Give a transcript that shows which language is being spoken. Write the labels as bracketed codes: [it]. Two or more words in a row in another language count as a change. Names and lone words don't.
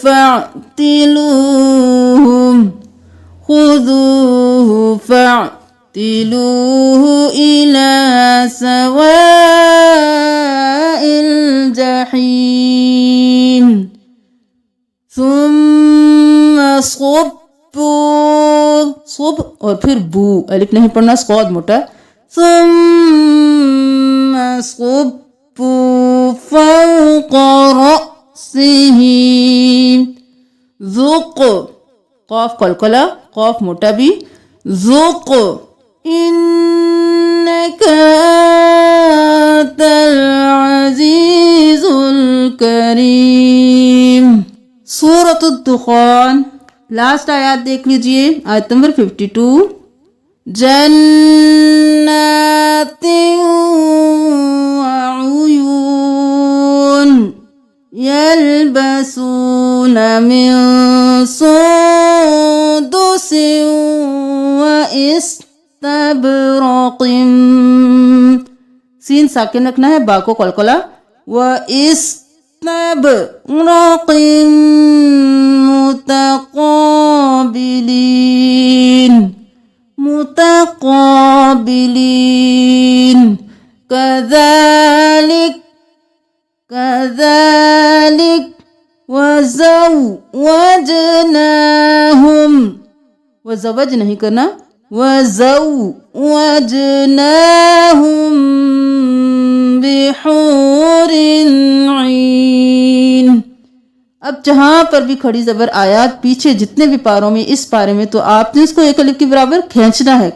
[ar] فاعتلوه إلى سواء الجحيم, ثم صبوا [hi] और फिर बू, अलिफ नहीं पढ़ना, स्कॉद मोटा। [ar] ثم صبوا فوق رأسه ذق, [hi] क़ाफ़ क़लक़ला, क़ाफ़ मोटा भी, [ar] ذق إنك أنت العزيز الكريم. [hi] सूरतुद दुखान, लास्ट आयत देख लीजिए, आयत नंबर 52। [ar] جنات وعيون يلبسون من سندس وإستبرق, [hi] सीन साकिन रखना है, बा को कलकला, [ar] व إستبرق متقابلين, كذلك وزوجناهم, [hi] वज़व्वज नहीं करना, [ar] وزوجناهم بحور عين. [hi] अब जहाँ पर भी खड़ी ज़बर आयात पीछे जितने भी पारों में, इस पारे में, तो आपने इसको एक अलिफ के बराबर खींचना है।